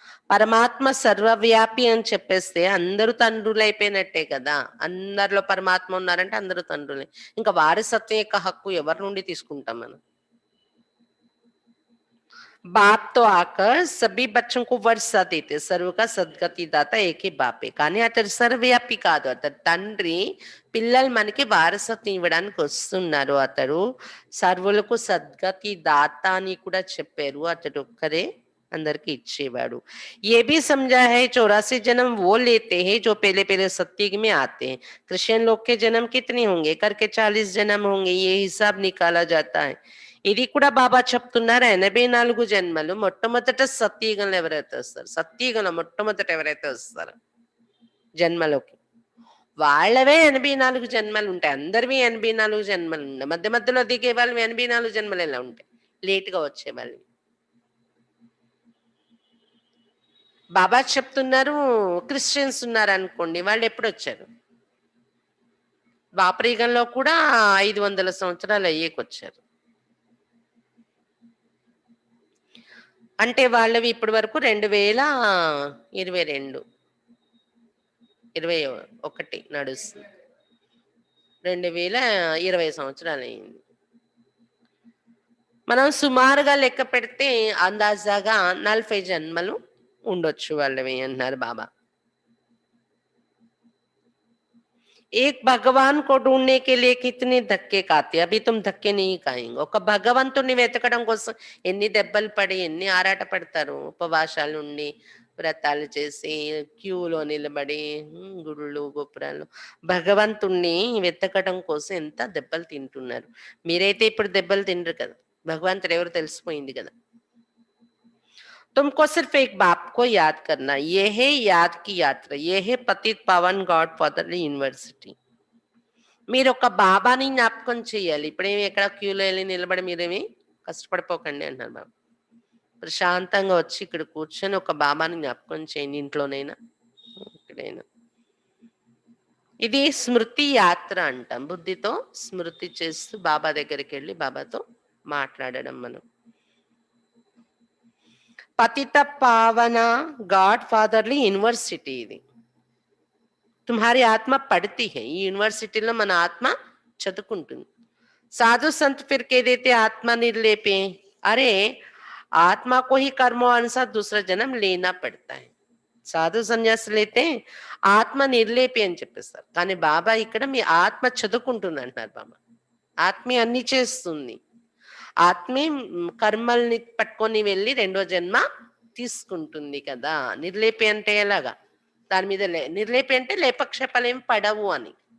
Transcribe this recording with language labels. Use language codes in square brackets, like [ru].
[te] పరమాత్మ సర్వవ్యాపి అని చెప్పేస్తే అందరూ తండ్రులు అయిపోయినట్టే కదా, అందరిలో పరమాత్మ ఉన్నారంటే అందరూ తండ్రులే, ఇంకా వారసత్వం యొక్క హక్కు ఎవరి నుండి తీసుకుంటాం మనం? [hi] बाप तो आकर सभी बच्चों को वर्षा देते, सर्व का సద్గతి దాత ఏకే బాపే, [te] కానీ అతడు సర్వవ్యాపి కాదు, అతడు తండ్రి పిల్లలు మనకి వారసత్వం ఇవ్వడానికి వస్తున్నారు, అతడు సర్వులకు సద్గతి దాత అని కూడా చెప్పారు, అతడు ఒక్కరే అందరికి ఇచ్చేవాడు. [hi] ये भी समझा है 84 जन्म वो लेते हैं जो पहले पहले सत्युग में आते हैं. क्रिश्चियन लोग के जन्म कितने होंगे करके 40 जन्म होंगे, ये हिसाब निकाला जाता है. [te] ఇది కూడా బాబా చెప్తున్నారు, 84 జన్మలు మొట్టమొదట సత్యుగంలో ఎవరైతే వస్తారు, సత్యుగంలో మొట్టమొదట ఎవరైతే వస్తారు జన్మలోకి, వాళ్ళవే 84 జన్మలు ఉంటాయి, అందరివి 84 జన్మలు ఉంటాయి, మధ్య మధ్యలో దిగే వాళ్ళు 84 జన్మలు ఎలా ఉంటాయి, లేట్ గా వచ్చే వాళ్ళు. బాబా చెప్తున్నారు క్రిస్టియన్స్ ఉన్నారు అనుకోండి, వాళ్ళు ఎప్పుడు వచ్చారు? ద్వాపరయుగంలో కూడా 500 సంవత్సరాలు అయ్యేకొచ్చారు, అంటే వాళ్ళవి ఇప్పటి వరకు 2022 21 నడుస్తుంది, 2020 సంవత్సరాలు అయింది. మనం సుమారుగా లెక్క పెడితే అందాజాగా 40 జన్మలు ఉండొచ్చు వాళ్ళవి అన్నారు బాబా. [hi] एक भगवान को ढूंढने के लिए कितने धक्के खाते, अभी तुम धक्के नहीं खाएंगे. [te] ఒక భగవంతుని వెతకడం కోసం ఎన్ని దెబ్బలు పడి ఎన్ని ఆరాట పడతారు, ఉపవాసాలు ఉండి వ్రతాలు చేసి క్యూలో నిలబడి గుళ్ళు గోపురాలు భగవంతుణ్ణి వెతకడం కోసం ఎంత దెబ్బలు తింటున్నారు. మీరైతే ఇప్పుడు దెబ్బలు తినరు కదా, భగవంతుడు ఎవరు తెలిసిపోయింది కదా. [hi] तुमको सिर्फ एक बाप को याद करना, ये है याद की यात्रा, ये है पतित पावन गॉड फादर యూనివర్సిటీ. [te] మీరు ఒక బాబాని జ్ఞాపకం చేయాలి, ఇప్పుడేమి ఎక్కడ క్యూలో వెళ్ళి నిలబడి మీరేమి కష్టపడిపోకండి అంటున్నారు బాబా. ప్రశాంతంగా వచ్చి ఇక్కడ కూర్చొని ఒక బాబాని జ్ఞాపకం చేయండి, ఇంట్లోనైనా ఇక్కడైనా. ఇది స్మృతి యాత్ర అంటాం, బుద్ధితో స్మృతి చేస్తూ బాబా దగ్గరికి వెళ్ళి బాబాతో మాట్లాడడం మనం. పతిత పావన గాడ్ ఫాదర్లీ యూనివర్సిటీ ఇది, [hi] తుమ్హారి ఆత్మ పడితే హై, [te] ఈ యూనివర్సిటీలో మన ఆత్మ చదువుకుంటుంది. [hi] సాధు సంత్ ఫిర్ ఏదైతే ఆత్మ నిర్లేపే, అరే ఆత్మ को ही कर्मों अनुसार दूसरा जन्म लेना पड़ता है. [te] సాధు సన్యాసులు అయితే ఆత్మ నిర్లేపి అని చెప్పేస్తారు, కానీ బాబా ఇక్కడ మీ ఆత్మ చదువుకుంటుంది అంటున్నారు బాబా. ఆత్మ అన్ని చేస్తుంది, ఆత్మే కర్మల్ని పట్టుకొని వెళ్ళి రెండో జన్మ తీసుకుంటుంది కదా. నిర్లేపి అంటే ఎలాగా? దాని మీద నిర్లేపి అంటే లేపక్షేపాలేం పడవు అని.